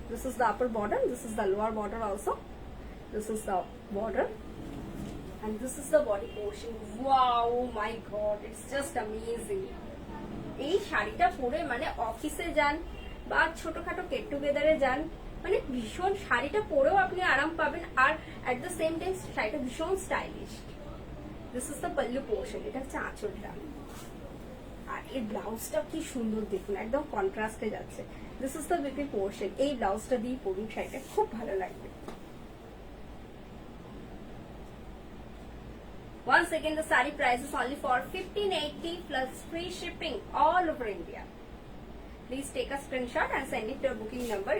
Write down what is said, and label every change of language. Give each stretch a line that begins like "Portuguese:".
English: This is the upper border, this is the lower border also. This is the border. And this is the body portion. Wow, oh my god, it's just amazing.
Bangla: এই শাড়িটা পরে মানে অফিসে যান বা ছোটখাটো gate টুগেদারে যান, মানে ভীষণ শাড়িটা পরেও আপনি আরাম পাবেন, আর এট দ্য সেম টাইম শাড়িটা ভীষণ stylish.
English: this is the pallu portion,
Bangla: এটা হচ্ছে আঁচলটা, আর এই ব্লাউজটা কি সুন্দর দেখুন, একদম কন্ট্রাস্টে যাচ্ছে।
English: this is the BP portion,
Bangla: এই ব্লাউজটা দিয়ে পরুন শাড়িটা, খুব ভালো লাগবে।
English: Once again, the saree price is only for 1580 plus free shipping all over India. Please take a screenshot and send it to our booking number.